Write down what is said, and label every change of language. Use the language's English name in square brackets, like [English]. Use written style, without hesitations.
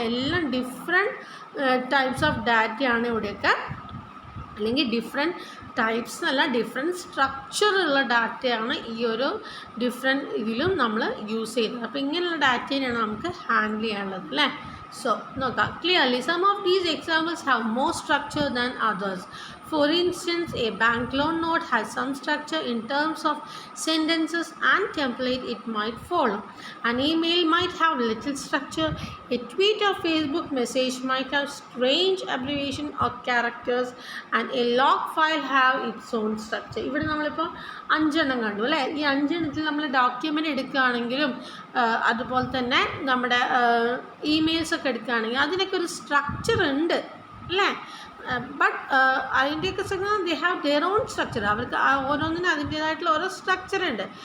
[Malayalam] എല്ലാം different types of ഡാറ്റയാണ് ഇവിടെയൊക്കെ, അല്ലെങ്കിൽ ഡിഫറെൻറ്റ് ടൈപ്സ് എന്നല്ല, ഡിഫറെൻറ്റ് സ്ട്രക്ചറുള്ള ഡാറ്റയാണ് ഈ ഒരു ഡിഫറെൻറ്റ് ഇതിലും നമ്മൾ യൂസ് ചെയ്യുന്നത്. അപ്പോൾ ഇങ്ങനെയുള്ള ഡാറ്റയാണ് നമുക്ക് ഹാൻഡിൽ ചെയ്യാനുള്ളത് അല്ലേ. സോ നോക്കാം clearly. [English] Some of these examples have more structure than others. For instance, a bank loan note has some structure in terms of sentences and template it might follow. An email might have little structure. A tweet or Facebook message might have strange abbreviation or characters, and a log file have its own structure. [Malayalam] ഇവിടെ നമ്മളിപ്പോൾ 5 എണ്ണം കണ്ടു അല്ലേ. ഈ 5 എണ്ണത്തിൽ നമ്മൾ document എടുക്കുകയാണെങ്കിലും അതുപോലെ തന്നെ നമ്മുടെ ഇമെയിൽസൊക്കെ എടുക്കുകയാണെങ്കിൽ അതിനൊക്കെ ഒരു സ്ട്രക്ചർ ഉണ്ട് അല്ലേ. ബട്ട് അതിൻ്റെയൊക്കെ [English] They have their own structure. [Malayalam] അവർക്ക് ഓരോന്നിനും അതിൻ്റേതായിട്ടുള്ള ഓരോ സ്ട്രക്ചർ ഉണ്ട്.